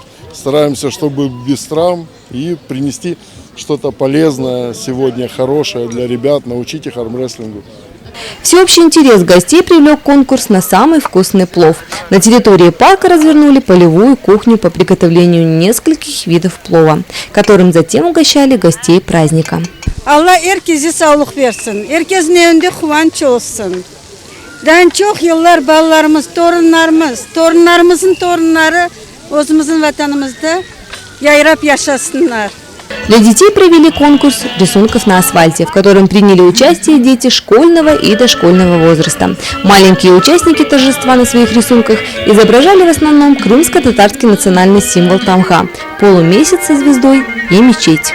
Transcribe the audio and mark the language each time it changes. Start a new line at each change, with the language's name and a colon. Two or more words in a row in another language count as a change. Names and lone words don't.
Russian: Стараемся, чтобы без травм и принести что-то полезное сегодня, хорошее для ребят, научить их армрестлингу. Всеобщий интерес гостей привлек конкурс на самый вкусный плов. На территории парка развернули полевую кухню по приготовлению нескольких видов плова, которым затем угощали гостей праздника.
Crimean Tatar: Allah herkese sağlık versin. Herkesin evinde kıvanç olsun. Ben çok yıllar balalarımız, torunlarımızın torunları özümüzün vatanımızda yayrap yaşasınlar.
Russian: Для детей провели конкурс рисунков на асфальте, в котором приняли участие дети школьного и дошкольного возраста. Маленькие участники торжества на своих рисунках изображали в основном крымско-татарский национальный символ тамга – полумесяц со звездой и мечеть.